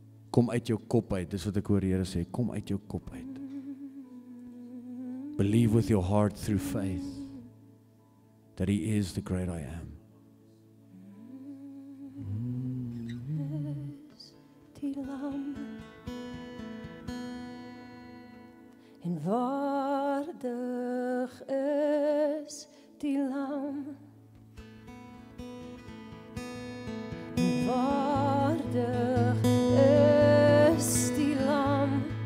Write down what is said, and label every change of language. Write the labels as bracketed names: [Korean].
[Afrikaans] Kom uit jou kop uit, dis wat ek hoor Here sê, kom uit jou kop uit. [English] Believe with your heart through faith that He is the great I am. [Afrikaans] Die lam en waardig is die lam en waardig is die lam